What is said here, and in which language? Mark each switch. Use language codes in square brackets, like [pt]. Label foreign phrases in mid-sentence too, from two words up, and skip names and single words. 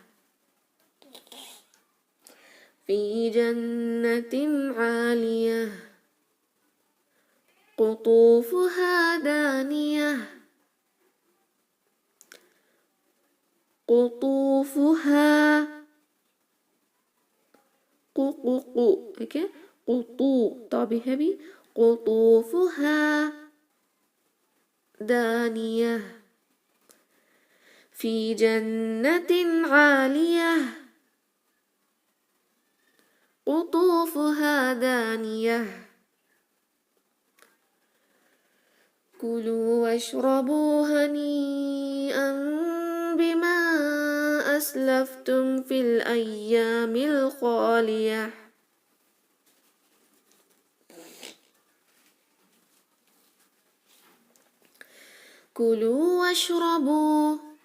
[ar] في جنة عالية. قطوفها دانية. [hi] क़ुतूफ़ुहा ठीक है, क़ुतू तो भी है भी, [ar] قطوفها دانية في جنة عالية قطوفها دانية كلوا واشربوا هنيئا بما أسلفتم في الأيام الخالية كلوا واشربوا